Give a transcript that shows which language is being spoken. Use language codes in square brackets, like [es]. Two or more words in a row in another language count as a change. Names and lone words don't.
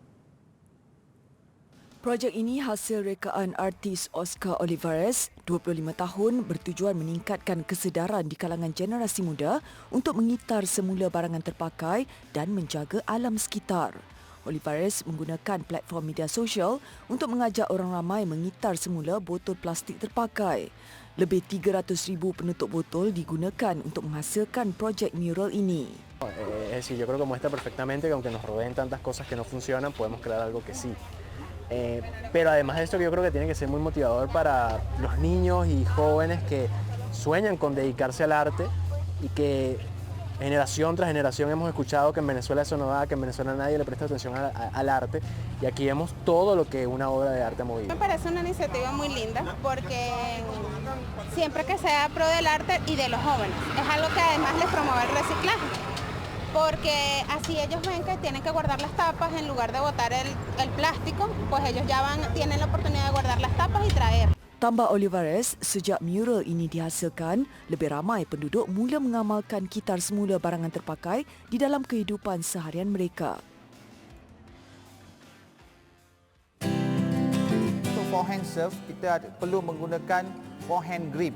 [ms] Projek ini hasil rekaan artis Oscar Olivares, 25 tahun, bertujuan meningkatkan kesedaran di kalangan generasi muda untuk mengitar semula barangan terpakai dan menjaga alam sekitar. Olivares menggunakan platform media sosial untuk mengajak orang ramai mengitar semula botol plastik terpakai. Lebih 300,000 penutup botol digunakan untuk menghasilkan projek mural ini. [es] Es decir, yo creo que muestra perfectamente que aunque nos rodeen tantas cosas que no funcionan, podemos crear algo que sí. Pero además de esto, yo creo que tiene que ser muy motivador para los niños y jóvenes que sueñan con dedicarse al arte y que generación tras generación hemos escuchado que en Venezuela eso no da, que en Venezuela nadie le presta atención al arte, y aquí vemos todo lo que una obra de arte ha movido. Me parece una iniciativa muy linda porque siempre que sea pro del arte y de los jóvenes, es algo que además les promueve el reciclaje, porque así ellos ven que tienen que guardar las tapas en lugar de botar el plástico, pues ellos ya tienen la oportunidad de guardar las tapas y traer. [ms] Tambah Olivares, sejak mural ini dihasilkan, lebih ramai penduduk mula mengamalkan kitar semula barangan terpakai di dalam kehidupan seharian mereka. Untuk [en] forehand serve, [ms] kita perlu menggunakan [en] forehand grip.